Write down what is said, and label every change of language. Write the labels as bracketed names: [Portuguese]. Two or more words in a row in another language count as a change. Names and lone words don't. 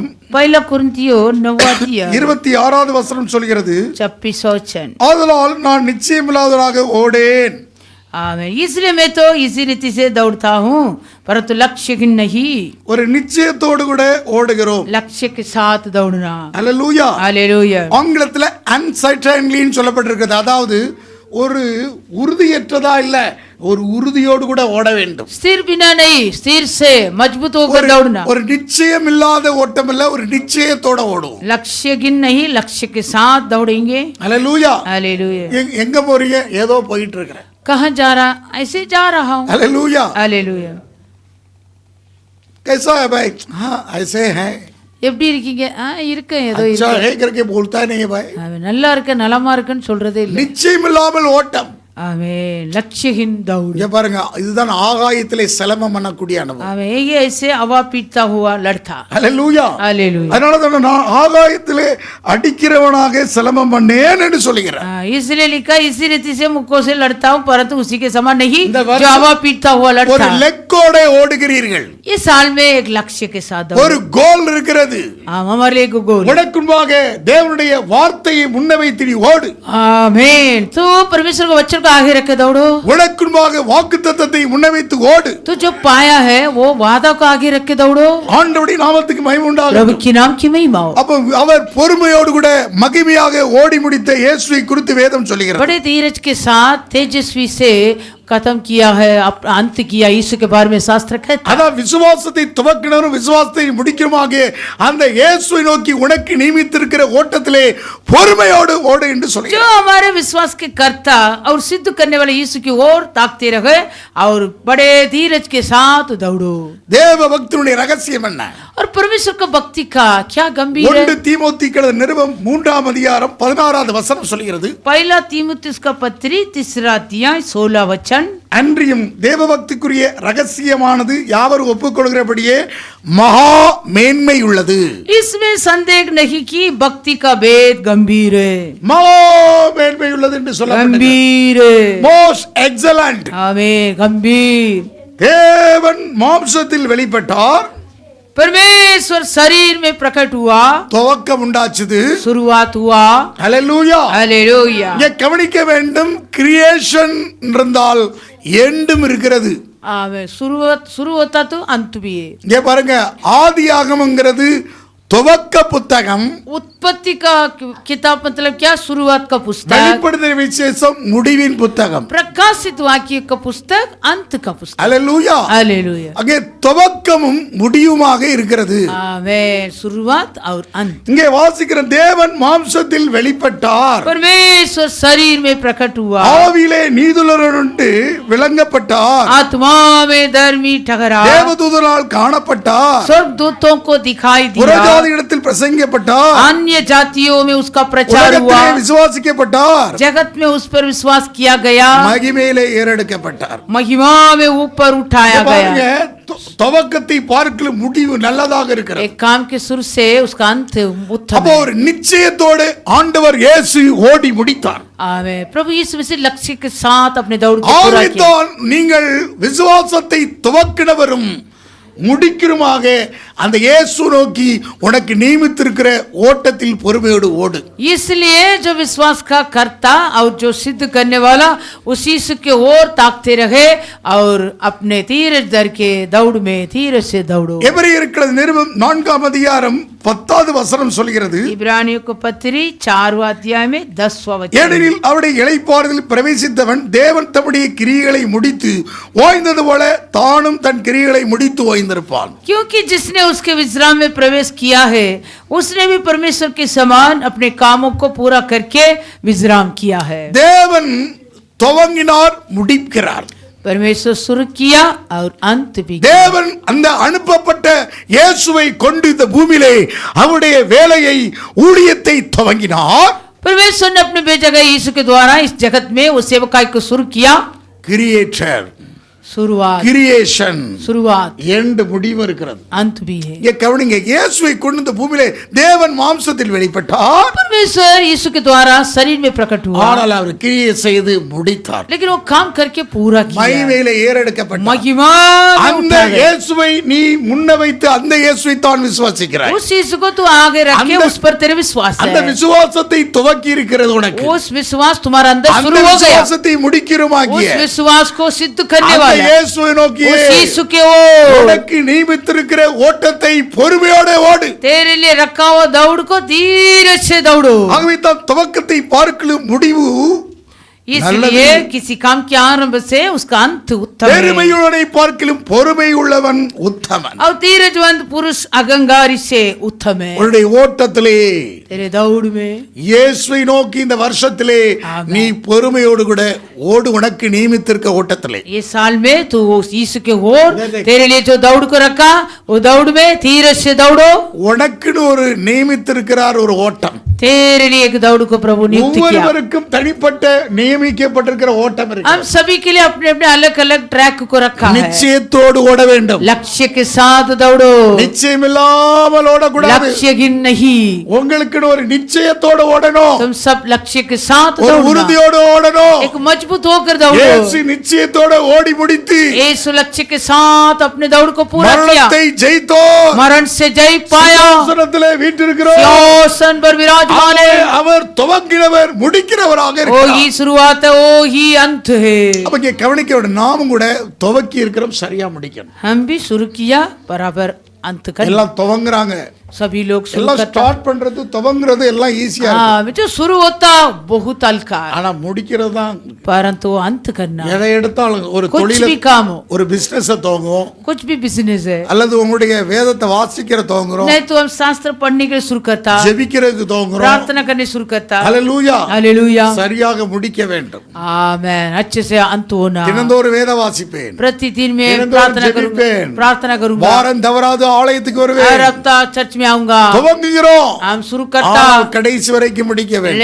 [Hindi] पहला कुरिन्थियों 9वां अध्याय [Tamil] 26வது வசனம் சொல்கிறது, [Hindi] 26वां वचन, [Tamil] ஆதலால் நான் நிச்சயமில்லாதவராக ஓடேன். [Hindi] आमीन. इसलिए मैं तो इसी रीति से दौड़ता हूँ, परंतु लक्ष्यहीन नहीं. [Tamil] ஒரு நிச்சயத்தோடு கூட ஓடுகிறோம். [Hindi] लक्ष्य के साथ दौड़ना. [Tamil] அல்லேலூயா. [Hindi] हालेलुया. [Tamil] ஆங்கிலத்துல அன்சர்டைன்லின்னு சொல்லப்பட்டிருக்கிறது. அதாவது ஒரு உறுதியற்றதா இல்ல, ஒரு உறுதியோடு கூட ஓட வேண்டும். [Hindi] स्थिर बिना नहीं, स्थिर से मजबूत होकर दौड़ना. [Tamil] ஒரு நிச்சயம் இல்லாத ஓட்டம் இல்ல, ஒரு நிச்சயத்தோட ஓடும். [Hindi] लक्ष्यहीन नहीं, लक्ष्य के साथ दौड़ेंगे. [Tamil] அல்லேலூயா. [Hindi] हालेलुया. [Tamil] எங்க போறீங்க? ஏதோ போயிட்டு இருக்கிறேன். [Hindi] कहाँ जा रहा? ऐसे जा रहा हूँ. [Tamil] அல்லேலூயா. [Hindi] हालेलुया. कैसा है भाई? हाँ ऐसे हैं. [Tamil] எப்படி இருக்கீங்க? இருக்கேன், ஏதோ [Hindi] अच्छा [Tamil] இருக்கு. [Hindi] है करके बोलता नहीं है भाई. [Tamil] அவன் நல்லா இருக்க, நலமா இருக்குன்னு சொல்றதே இல்லை. நிச்சயம் இல்லாமல் ஓட்டம். [Hindi] அவன் लक्ष्यहीन दौड़. [Tamil] இங்க பாருங்க, இதுதான் ஆகாயத்திலே சிலமம் பண்ணக்கூடிய அனுபவம். [Hindi] அவன் ये ऐसे हवा पीटता हुआ लड़ता. [Tamil] அல்லேலூயா. [Hindi] हालेलुया. [Tamil] அதனால தான் நான் ஆகாயத்திலே அடிக்கிறவனாக சிலமம் பண்ணேன் என்று சொல்லுகிறேன். [Hindi] इसलिए लिखा, इसी रीति से मुक्कों से लड़ता हूँ, परंतु उसी के समान नहीं [Tamil] இந்த [Hindi] जो [Tamil] வருஷம் [Hindi] हवा पीटता हुआ [Tamil] ஒரு [Hindi] लड़ता. [Tamil] லெக்கோட ஓடுகிறீர்கள். [Hindi] ये साल में एक लक्ष्य के साथ [Tamil] ஒரு [Hindi] दौड़. [Tamil] கோல் இருக்கிறது. [Hindi] हमारे लिए एक गोल. [Tamil] உனக்குன்பாக தேவனுடைய வார்த்தையை முன்ன வைத்து நீ ஓடு. [Hindi] आमीन. तो परमेश्वर को वचन को आगे रख के दौड़ो. [Tamil] உனக்குன்பாக வாக்குத்தத்தத்தை முன்ன வைத்து ஓடு. [Hindi] तो जो पाया है वो वादा को आगे रख के दौड़ो. [Tamil] ஆண்டவருடைய நாமத்துக்கு மகிமை [Hindi] प्रभु [Tamil] உண்டாகட்டும். [Hindi] की नाम की महिमा हो. [Tamil] அப்ப அவர் பொறுமையோடு கூட மகிமையாக ஓடி முடித்த இயேசுவை குறித்து வேதம் சொல்லுகிறது. [Hindi] बड़े धीरज के साथ तेजस्वी से खत्म किया है, अंत किया, यीशु के बारे में शास्त्र कहता है. [Tamil] அதான் விசுவாசத்தை துவக்கினரும் விசுவாசத்தை முடிக்கிறமாக அந்த இயேசுவை நோக்கி உனக்கு நியமித்திருக்கிற ஓட்டத்திலே பொறுமையோடு ஓடு என்று [Hindi] जो [Tamil] சொல்கிறார். [Hindi] हमारे विश्वास के कर्ता और सिद्ध करने वाले यीशु की ओर ताकते रहे और बड़े धीरज के साथ दौड़ो. [Tamil] தேவ பக்தனுடைய ரகசியம் என்ன? [Hindi] और परमेश्वर का भक्ति का क्या गंभीर 1 है. [Tamil] தீமோத்தேயுக்கு நிருபம் 3ஆம் அதிகாரம் 16வது வசனம் சொல்கிறது, [Hindi] पहला तीमुथियुस का पत्री 3 अध्याय 16 वचन, [Tamil] அன்றியும் தேவபக்திக்குரிய ரகசியமானது யாவரும் ஒப்புக்கொள்கிறபடியே மகா மேன்மை உள்ளது. [Hindi] इसमें संदेह नहीं कि भक्ति का भेद गंभीर है. [Tamil] மகா மேன்மை உள்ளது என்று சொல்லப்பட்டது. [Hindi] गंभीर है. [English] most excellent. [Hindi] आमीन. गंभीर. [Tamil] தேவன் மாம்சத்தில் வெளிப்பட்டார், [Hindi] परमेश्वर शरीर में प्रकट हुआ, [Tamil] துவக்கம் உண்டாச்சுது. [Hindi] शुरुआत हुआ. [Tamil] ஹல்லேலூயா. [Hindi] हालेलुया. [Tamil] இங்கே கவனிக்க வேண்டும், கிரியேஷன் இருந்தால் எண்டும் இருக்கிறது. [Hindi] आमीन. शुरू होता तो अंत भी है. [Tamil] இங்கே பாருங்க, ஆதியாகமங்கிறது துவக்க புத்தகம், [Hindi] उत्पत्ति का किताब मतलब क्या? शुरुआत का पुस्तक। [Tamil] வெளிப்படுத்தின விசேஷம் முடிவின் புத்தகம். [Hindi] प्रकाशित वाक्य का पुस्तक अंत का पुस्तक। [Tamil] அல்லேலூயா. [Hindi] हालेलुया। [Tamil] அங்கே துவக்கமும் முடிவுமாக இருக்கிறது. [Hindi] आमेन। शुरुआत और अंत। [Tamil] இங்கே வாசிக்கிற தேவன் மாம்சத்தில் வெளிப்பட்டார், [Hindi] परमेश्वर शरीर में प्रकट हुआ, [Tamil] ஆவியிலே நீதியுள்ளவருண்டு விளங்கப்பட்டார், [Hindi] आत्मा में धर्मी ठहरा, [Tamil] தேவதூதரால் காணப்பட்டார், [Hindi] स्वर्गदूतों को दिखाई दिया, [Tamil] புறஜாதிகளிடத்தில் பிரசங்கிக்கப்பட்டார், [Hindi] अन्य जातियों में उसका प्रचार हुआ, [Tamil] உலகத்திலே விசுவாசிக்கப்பட்டார், [Hindi] जगत में उस पर विश्वास किया गया, [Tamil] மகிமையிலே ஏறெடுக்கப்பட்டார். [Hindi] महिमा में ऊपर उठाया [Tamil] பாருங்க, [Hindi] गया। [Tamil] துவக்கத்தை பார்க்கல முடிவு நல்லதாக இருக்கிறது. [Hindi] एक काम के शुरू से उसका अंत उत्तम [Tamil] அப்போ [Hindi] है। [Tamil] ஒரு நிச்சயத்தோடு ஆண்டவர் இயேசு ஓடி முடித்தார். [Hindi] आमेन। प्रभु यीशु मसीह लक्ष्य के साथ अपने दौड़ को पूरा किया। [Tamil] ஆவிதான் நீங்கள் விசுவாசத்தை துவக்கினவரும் முடிக்கிறமாக அந்த இயேசு நோக்கி உனக்கு நியமித்திருக்கிற ஓட்டத்தில் பொறுமையோடு ஓடு. [Hindi] इसलिए जो विश्वास का करता और जो सिद्ध करने वाला उस यीशु के ओर ताकते रहे और अपने धीरज धर के दौड़ में धीरज से दौड़ो। [Tamil] எபிரேயருக்கு நிருபம் 4ஆம் அதிகாரம் 10வது வசனம் சொல்கிறது, [Hindi] इब्रानियों को पत्री 4वां अध्याय में 10वां वचन। [Tamil] ஏனெனில் அவருடைய இளைப்பாறுதலில் பிரவேசித்தவன் தேவன் தம்முடைய கிரியைகளை முடித்து ஓய்ந்தது போல தானும் தன் கிரியைகளை முடித்து ஓய்ந்திருப்பான். [Hindi] क्योंकि जिसने उसके विश्राम में प्रवेश किया है उसने भी परमेश्वर के समान अपने कामों को पूरा करके विश्राम किया है। [Tamil] தேவன் துவங்கினார், முடிக்கிறார். [Hindi] परमेश्वर शुरू किया और अंत भी किया। [Tamil] தேவன் அந்த அனுப்பப்பட்ட இயேசுவை கொண்டு இந்த பூமியிலே அவருடைய வேலையை ஊழியத்தை துவங்கினார். [Hindi] परमेश्वर ने अपने भेजा गए यीशु के द्वारा इस जगत में वो सेवकाई को शुरू किया। [Tamil] கிரியேட்டர், [Hindi] शुरुआत, [Tamil] கிரியேஷன், [Hindi] शुरुआत, [Tamil] எண்ட் முடிவு இருக்கிறது. [Hindi] अंत भी है। [Tamil] இங்கே கவனிங்க, இயேசுவை கொண்டு இந்த பூமியிலே தேவன் மாம்சத்தில் வெளிப்பட்டார், [Hindi] परमेश्वर यीशु के द्वारा शरीर में प्रकट हुआ, [Tamil] ஆனால் அவர் கிரியை செய்து முடித்தார். [Hindi] लेकिन वो काम करके पूरा किया, [Tamil] மகிமையிலே ஏறெடுக்கப்பட்டார். [Hindi] महिमा में [Tamil] அந்த [Hindi] उठा गया। [Tamil] இயேசுவை நீ முன்ன வைத்து அந்த இயேசுவை தான் விசுவாசிக்கிறாய். [Hindi] उस यीशु को तू आगे रख के उस पर तेरे विश्वास [Tamil] அந்த [Hindi] है। [Tamil] விசுவாசத்தை துவக்கி இருக்கிறது உனக்கு. [Hindi] उस विश्वास तुम्हारा अंदर [Tamil] அந்த [Hindi] शुरू हो गया। [Tamil] விசுவாசத்தை முடிக்கிறோமாகிய [Hindi] उस विश्वास को सिद्ध करने [Tamil] அந்த [Hindi] वाला [Tamil] இயேசுவை நோக்கி [Hindi] उस यीशु के ओर [Tamil] உனக்கு நியமித்திருக்கிற ஓட்டத்தை பொறுமையோடு ஓடு. [Hindi] तेरे लिए रखा हुआ दौड़ को धीरे से दौड़ो। [Tamil] ஆகவே தான் துவக்கத்தை பார்க்கலும் முடிவு [Hindi] इसलिए किसी काम के आरंभ से उसका अंत उत्तम है। [Tamil] பெருமையுள்ளவனை பார்க்கலும் பொறுமை உள்ளவன் உத்தமன். [Hindi] और धीरजवंत पुरुष अगंगारी से उत्तम है। [Tamil] உன்னுடைய ஓட்டத்திலே [Hindi] तेरे दौड़ में [Tamil] இயேசுவை நோக்கி இந்த வருஷத்திலே ஆமென். நீ பொறுமையோடு கூட ஓடு. உனக்கு நியமித்திருக்க ஓட்டத்திலே [Hindi] ये साल में तू उस यीशु के ओर तेरे लिए जो दौड़ को रखा वो दौड़ में धीरज से दौड़ो। [Tamil] உனக்குன்னு ஒரு நியமித்திருக்கிறார் ஒரு ஓட்டம். [Hindi] तेरे लिए एक दौड़ को प्रभु नियुक्त किया। [Tamil] ஒவ்வொருவருக்கும் தனிப்பட்ட நியமிக்கப்பட்டிருக்கிற ஓட்டம் இருக்கு. [Hindi] हम सभी के लिए अपने अपने अलग अलग ट्रैक को रखा है। [Tamil] நிச்சயத்தோடு ஓட வேண்டும். [Hindi] लक्ष्य के साथ दौड़ो, [Tamil] நிச்சயம் இல்லாமல் ஓடக்கூடாது. [Hindi] लक्ष्यहीन नहीं। [Tamil] உங்களுக்குன்னு ஒரு நிச்சயத்தோடு ஓடணும். [Hindi] तुम सब लक्ष्य के साथ [Tamil] ஒரு [Hindi] दौड़ना, [Tamil] உறுதியோடு ஓடணும். [Hindi] एक मजबूत होकर दौड़ो। [Tamil] இயேசு நிச்சயத்தோடு ஓடி முடித்து [Hindi] यीशु लक्ष्य के साथ अपने दौड़ को पूरा किया, [Tamil] மரணத்தை ஜெயித்தோர். [Hindi] मरण से जय पाया, [Tamil] சிங்காசனத்திலே வீற்றிருக்கிறோர். [Hindi] सिंहासन पर विराजमान है। [Tamil] அவர் துவங்கினவர் முடிக்கிறவராக [Hindi] ओ [Tamil] இருக்கிறார். [Hindi] ही शुरुआत है, ओ ही अंत है। [Tamil] அப்ப இங்க கவனிக்க வேண்டும், நாமும் கூட துவக்கி இருக்கிறோம், சரியா முடிக்கணும். [Hindi] हम भी शुरू किया बराबर अंत कर। [Tamil] எல்லாம் துவங்குறாங்க, [Hindi] सभी लोग शुरू [Tamil] எல்லாம் [Hindi] करता। [Tamil] ஸ்டார்ட் பண்றது துவங்குறது எல்லாம் ஈஸியா இருக்கு. [Hindi] हाँ, जो शुरू होता बहुत हल्का है, [Tamil] ஆனா முடிக்கிறது தான். [Hindi] परंतु अंत करना [Tamil] எதை எடுத்தாலும் ஒரு [Hindi] कुछ [Tamil] தொழில [Hindi] भी काम हो, [Tamil] ஒரு பிசினஸ் துவங்குவோம், [Hindi] कुछ भी बिजनेस है, [Tamil] அல்லது உங்களுடைய வேதத்தை வாசிக்கிற துவங்குறோம், [Hindi] नहीं तो हम शास्त्र पढ़ने के लिए शुरू करता, [Tamil] ஜெபிக்கிறதுக்கு துவங்குறோம். [Hindi] प्रार्थना करने शुरू करता। [Tamil] ஹல்லேலூயா. [Hindi] हालेलुया, [Tamil] சரியாக முடிக்க வேண்டும். [Hindi] आमेन। अच्छे से अंत होना। [Tamil] தினந்தோறும் வேத வாசிப்பேன், [Hindi] प्रतिदिन में [Tamil] தினந்தோறும் [Hindi] प्रार्थना करूंगा, [Tamil] ஜெபிப்பேன், [Hindi] प्रार्थना करूंगा, [Tamil] வாரம் தவறாது ஆலயத்துக்கு [Hindi] हर [Tamil] வருவேன். [Hindi] हफ्ता चर्च में आऊंगा। [Tamil] துவங்குகிறோம், [Hindi] हम शुरू करता, [Tamil] ஆனால் கடைசி வரைக்கும் முடிக்க வேண்டும்.